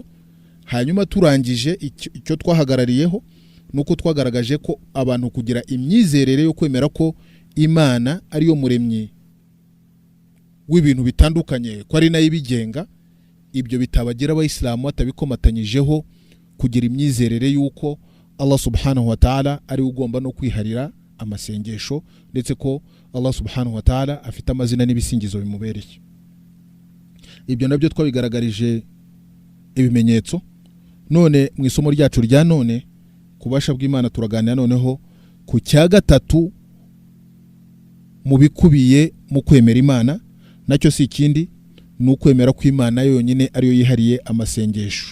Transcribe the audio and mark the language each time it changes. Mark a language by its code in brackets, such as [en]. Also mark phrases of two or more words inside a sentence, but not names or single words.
[rw] Hanyuma turangije icyo twahagarariyeho nuko twagaragaje ko abantu kugira imyizerere yo kwemera ko Imana ariyo muremyi w'ibintu bitandukanye, ko ari nayo ibigenga, ibyo bitabagira abayisilamu batabikomatanyijeho kugira imyizerere yuko [ar] الله سبحانه وتعالى [rw] ari ugomba no kwiharira amasengesho, ndetse ko [ar] الله سبحانه وتعالى [rw] afite amazina n'ibisingizo bimubereye. Ibyo nabyo twabigaragarije ibimenyetso. None mu isomo ryacu rya none kubasha bw'Imana turaganira noneho ku cya gatatu mu bikubiye mu kwemera Imana, nacyo si ikindi ni ukwemera ko Imana yonyine ariyo yihariye amasengesho.